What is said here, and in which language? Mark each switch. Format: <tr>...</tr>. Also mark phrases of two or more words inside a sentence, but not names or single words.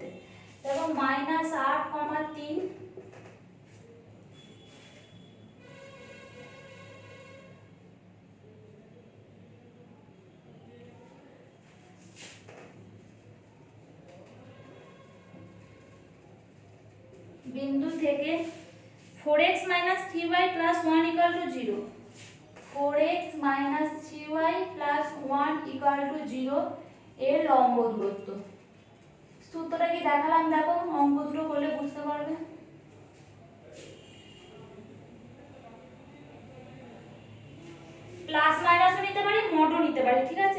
<bn>দেখো -8,3 বিন্দু থেকে 4x - 3y + 1 = 0, 4x - 3y + 1 = 0 এর লম্ব দূরত্ব। সূত্রটা কি দেখালাম, দেখো অঙ্ক দুটো করলে বুঝতে পারবে। প্লাস মাইনাসও নিতে পারি, মডও নিতে পারি, ঠিক আছে।</bn>